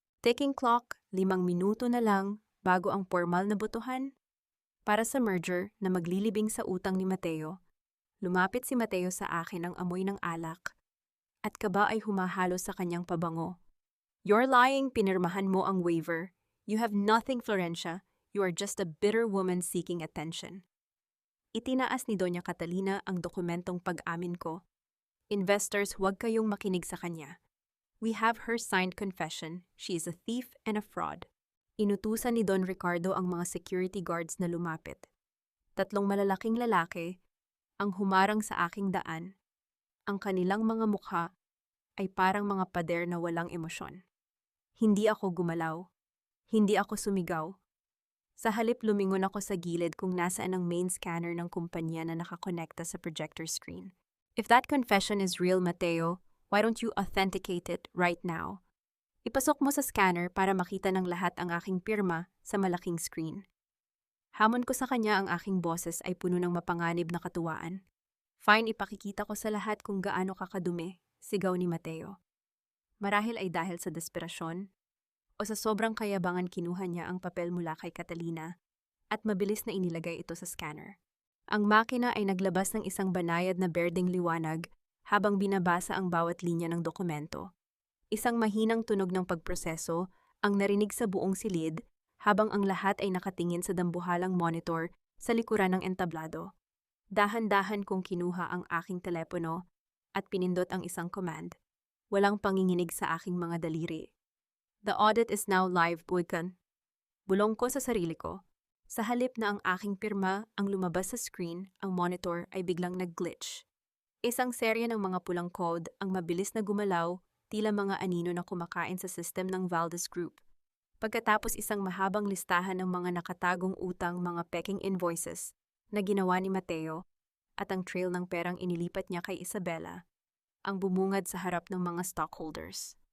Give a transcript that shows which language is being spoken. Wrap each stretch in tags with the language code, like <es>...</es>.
<en>Ticking clock,</en> <tl>5 minuto na lang bago ang formal na botohan. Para sa merger na maglilibing sa utang ni Mateo, lumapit si Mateo sa akin ng amoy ng alak at kaba ay humahalo sa kanyang pabango.</tl> <en>You're lying,</en> <tl>pinirmahan mo ang waiver.</tl> <en>You have nothing, Florencia. You are just a bitter woman seeking attention.</en> <tl>Itinaas ni Doña Catalina ang dokumentong pag-amin ko. Investors, huwag kayong makinig sa kanya.</tl> <en>We have her signed confession. She is a thief and a fraud.</en> <tl>Inutusan ni Don Ricardo ang mga security guards na lumapit. 3 malalaking lalaki ang humarang sa aking daan. Ang kanilang mga mukha ay parang mga pader na walang emosyon. Hindi ako gumalaw. Hindi ako sumigaw. Sa halip, lumingon ako sa gilid kung nasaan ang main scanner ng kumpanya na nakakonekta sa projector screen.</tl> <en>If that confession is real, Mateo, why don't you authenticate it right now?</en> <tl>Ipasok mo sa scanner para makita ng lahat ang aking pirma sa malaking screen. Hamon ko sa kanya, ang aking boses ay puno ng mapanganib na katuwaan. Fine, ipakikita ko sa lahat kung gaano kakadumi, sigaw ni Mateo. Marahil ay dahil sa desperasyon o sa sobrang kayabangan, kinuha niya ang papel mula kay Catalina at mabilis na inilagay ito sa scanner. Ang makina ay naglabas ng isang banayad na berdeng liwanag habang binabasa ang bawat linya ng dokumento. Isang mahinang tunog ng pagproseso ang narinig sa buong silid habang ang lahat ay nakatingin sa dambuhalang monitor sa likuran ng entablado. Dahan-dahan kong kinuha ang aking telepono at pinindot ang isang command. Walang panginginig sa aking mga daliri.</tl> <en>The audit is now live, Buikan.</en> <tl>Bulong ko sa sarili ko. Sa halip na ang aking pirma ang lumabas sa screen, ang monitor ay biglang nag-glitch. Isang serye ng mga pulang code ang mabilis na gumalaw, tila mga anino na kumakain sa system ng Valdez Group. Pagkatapos isang mahabang listahan ng mga nakatagong utang, mga peking invoices na ginawa ni Mateo at ang trail ng perang inilipat niya kay Isabela, ang bumungad sa harap ng mga stockholders.</tl>